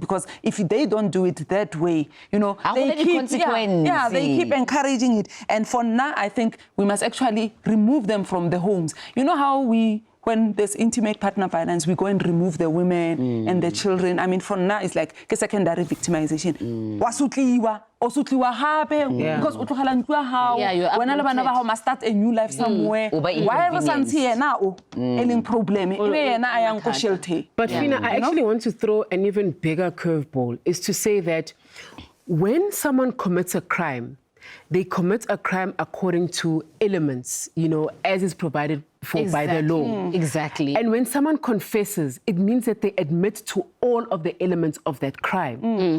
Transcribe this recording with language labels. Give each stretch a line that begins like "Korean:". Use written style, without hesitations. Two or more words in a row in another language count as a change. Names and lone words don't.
English: Because if they don't do it that way, you know, they keep encouraging it. And for now, I think we must actually remove them from the homes. You know how when there's intimate partner violence, we go and remove the women and the children. I mean, for now, it's like secondary victimization.
Southern Sotho: Wasutliwa, osutliwa hape, because utlogela ntlo ya hao. Wena le bana ba hao
English: must start a new life somewhere. Why ever
Southern Sotho: santi yena o eling problem? Ebe yena ayang ko shelter.
English: But Fina, I actually want to throw an even bigger curveball, is to say that when someone commits a crime, they commit a crime according to elements, you know, as is provided for by the law. Exactly. And when someone confesses, it means that they admit to all of the elements of that crime.